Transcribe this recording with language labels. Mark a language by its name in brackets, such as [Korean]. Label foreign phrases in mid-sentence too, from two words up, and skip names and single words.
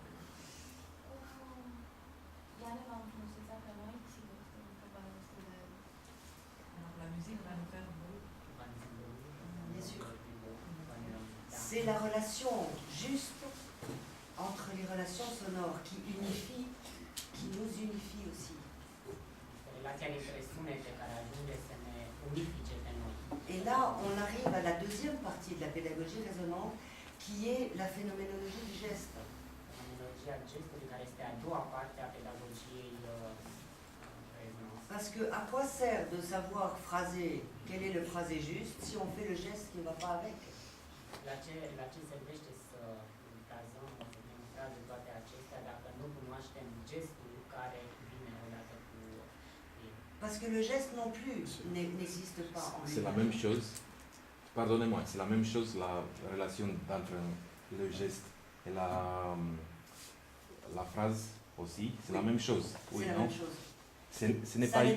[French] alors, la musique va nous faire beau. Bien sûr. C'est la relation juste entre les relations sonores qui unifie, qui nous unifie aussi. [Romanian] Relația dintre sunete care ajunge să ne unifice pe noi. [French] Et là, on arrive à la deuxième partie de la pédagogie résonante, qui est la phénoménologie du geste. [Romanian] Fenomenologia gestului, care este a doua parte a pedagogiei rezonanțe. [French] Parce que à quoi sert de savoir phraser quel est le phrasé juste si on fait le geste qui ne va pas avec? [Romanian] La ce servește să frazăm, să punem în frază toate acestea, dacă nu cunoaștem gestul care vine odată cu el? [French] Parce que le geste non plus n'existe pas en C'est la lui-même. même chose. Pardonnez-moi, c'est la même chose la relation entre le geste et la phrase aussi. C'est la même chose. Oui, C'est la non? même chose. Ce n'est Ça pas.